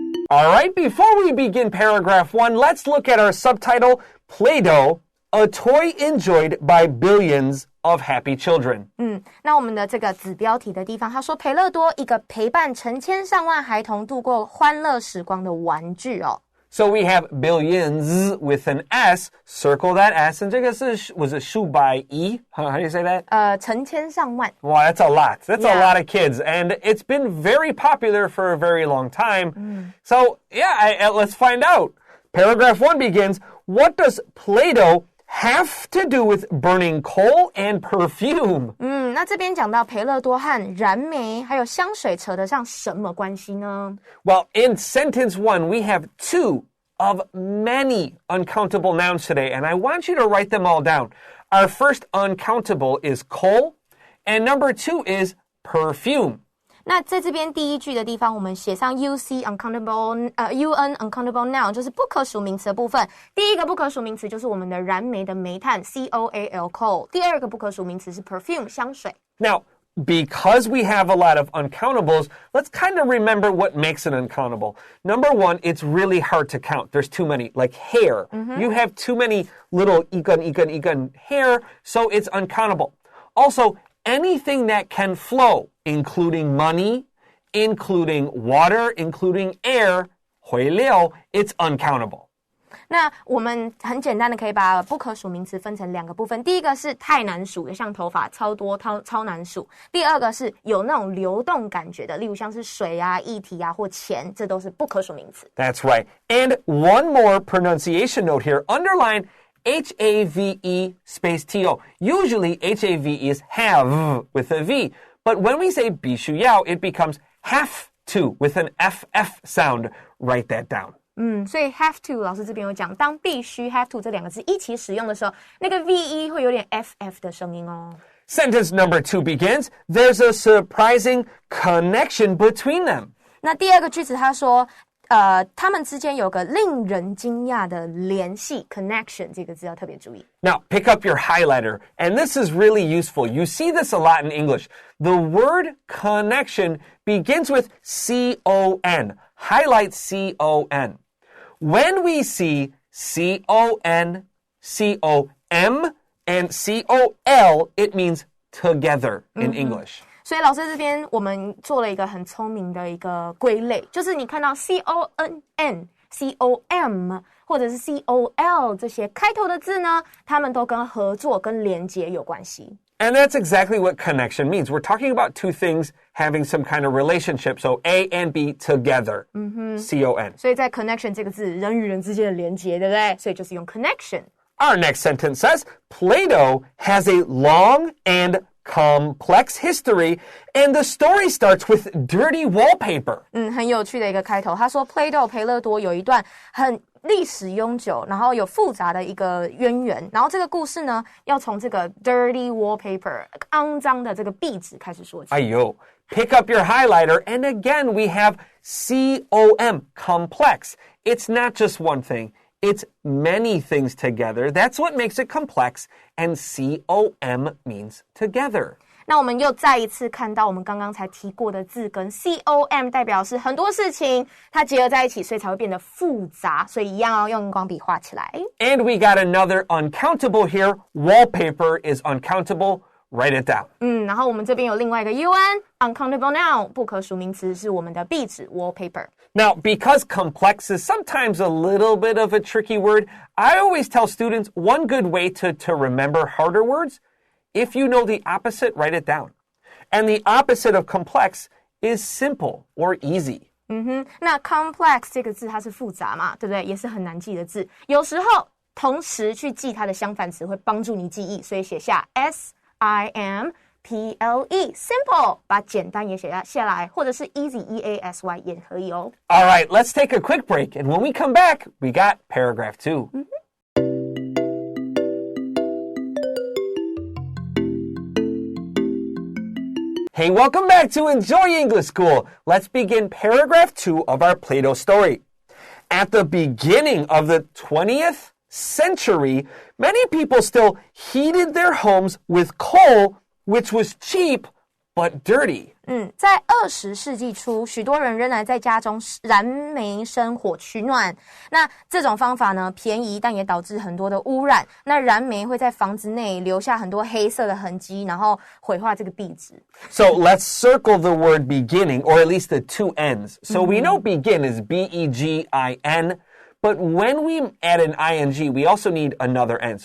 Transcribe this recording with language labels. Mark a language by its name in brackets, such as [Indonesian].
[English] All right, before we begin paragraph 1, let's look at our subtitle, Play-Doh, a toy enjoyed by billions of happy children. [Chinese] 那我们的这个子标题的地方，他说培乐多一个陪伴成千上万孩童度过欢乐时光的玩具哦。 [English] So we have billions with an S. Circle that S. And [Chinese] 这个是 [English] was it [Chinese] 数百亿? [English] How do you say that? [Chinese] 成千上万。 [English] Wow, that's a lot. That's a lot of kids. And it's been very popular for a very long time. So, let's find out. Paragraph 1 begins, what does Play-Doh have to do with burning coal and perfume? 那这边讲到培乐多和燃煤还有香水扯得上什么关系呢？ Well, in sentence 1, we have 2 of many uncountable nouns today, and I want you to write them all down. Our first uncountable is coal, and number 2 is perfume. [Chinese] 那在这边第一句的地方，我们写上 UC uncountable UN uncountable noun 就是不可数名词的部分。第一个不可数名词就是我们的燃煤的煤炭 COAL coal。第二个不可数名词是 perfume 香水。 [English] Now, because we have a lot of uncountables, let's kind of remember what makes an uncountable. Number 1, it's really hard to count. There's too many, like hair. You have too many little ikan hair, so it's uncountable. Also, anything that can flow, including money, including water, including air, [Chinese] 回流, [English] it's uncountable. [Chinese] 那我们很简单的可以把不可数名词分成2个部分。第一个是太难数的，像头发超多超难数。第二个是有那种流动感觉的，例如像是水啊、液体啊或钱，这都是不可数名词。 [English] That's right. And one more pronunciation note here. Underline H-A-V-E space T-O. Usually H-A-V-E is have with a V. But when we say [Chinese] 必须要, [English] it becomes have to with an F-F sound. Write that down. [Chinese] 所以 have to 老师这边有讲，当必须 have to 这2个字一起使用的时候，那个 VE 会有点 FF 的声音哦。 [English] Sentence number 2 begins, there's a surprising connection between them. [Chinese] 那第二个句子他说他们之间有个令人惊讶的联系 connection 这个字要特别注意。 [English] Now, pick up your highlighter, and this is really useful. You see this a lot in English. The word connection begins with C-O-N. Highlight C-O-N. When we see C-O-N, C-O-M, and C-O-L, it means together in English. [Chinese] 所以老师这边我们做了一个很聪明的一个归类，就是你看到 C-O-N-N、C-O-M 或者是 C-O-L 这些开头的字呢，它们都跟合作跟连结有关系。 [English] And that's exactly what connection means. We're talking about two things having some kind of relationship. So A and B together. C-O-N. [Chinese] 所以在 connection 这个字，人与人之间的连结，对不对？所以就是用 connection。 [English] Our next sentence says, Play-Doh has a long and complex history, and the story starts with dirty wallpaper. [Chinese] 很有趣的一个开头。他说 Play-Doh 培乐多有一段很历史悠久，然后有复杂的一个渊源。然后这个故事呢，要从这个 [English] dirty wallpaper [Chinese] 肮脏的这个壁纸开始说起。 [English] 哎呦 Pick up your highlighter, and again we have C-O-M, complex. It's not just one thing. It's many things together. That's what makes it complex. And C-O-M means together. [Chinese] 那我们又再一次看到我们刚刚才提过的字根 C-O-M 代表是很多事情它结合在一起，所以才会变得复杂，所以一样要用荧光笔画起来。 [English] And we got another uncountable here. Wallpaper is uncountable. Write it down. [Chinese] 然后我们这边有另外一个 Uncountable Noun 不可数名词是我们的壁纸 wallpaper。 [English] Now, because complex is sometimes a little bit of a tricky word, I always tell students one good way to remember harder words, if you know the opposite, write it down. And the opposite of complex is simple or easy. [Chinese] 那 complex 这个字它是复杂嘛，对不对？也是很难记的字。有时候同时去记它的相反词会帮助你记忆，所以写下 S-I-M-P-L-E simple 把简单也写下来，或者是 easy E-A-S-Y 也可以哦。 [English] All right, let's take a quick break. And when we come back, we got paragraph 2. Hey, welcome back to Enjoy English School. Let's begin paragraph 2 of our Play-Doh story. At the beginning of the 20th century, many people still heated their homes with coal, which was cheap but dirty. [Chinese] 在20世纪初，许多人仍然在家中燃煤生火取暖。那这种方法呢，便宜，但也导致很多的污染。那燃煤会在房子内留下很多黑色的痕迹，然后毁坏这个壁纸。 [English] So let's circle the word beginning, or at least the two N's. So we know begin is B-E-G-I-N, but when we add an I-N-G, we also need another N.